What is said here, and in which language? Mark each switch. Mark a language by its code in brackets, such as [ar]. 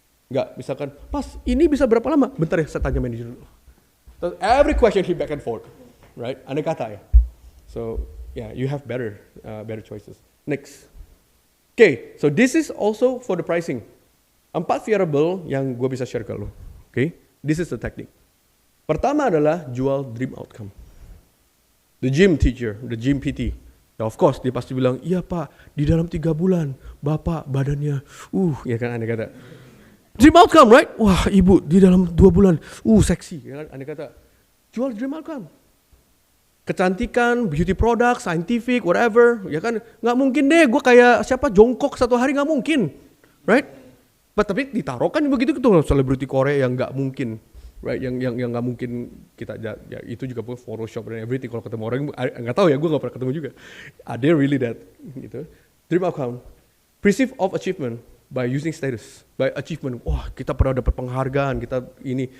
[id] Nggak misalkan, Mas ini bisa berapa lama? Bentar ya, saya tanya manager dulu. [en] So every question he back and forth, right? Andai kata ya. So yeah, you have better choices. Next. Okay, so this is also for the pricing. 4 variable yang gue bisa share ke lo. Okay, this is the technique. [id] Pertama adalah jual dream outcome. [en] The gym teacher, the gym PT. [id] Ya of course dia pasti bilang, iya Pak, di dalam 3 bulan Bapak badannya, ya kan aneh kata. Dream outcome, right? Wah ibu di dalam 2 bulan, seksi, ya kan aneh kata. Jual dream outcome. Kecantikan, beauty product, scientific, whatever, ya kan. Nggak mungkin deh, gue kayak siapa jongkok 1 hari nggak mungkin, right? Tapi ditaruh kan begitu tuh selebriti Korea yang nggak mungkin. Right, yang nggak mungkin kita ya itu juga Photoshop dan everything. Kalau ketemu orang nggak tahu ya, gue nggak pernah ketemu juga. [en] Are they really that? Gitu. Dream outcome, perceive of achievement by using status, by achievement. [id] Wah kita pernah dapat penghargaan, kita ini.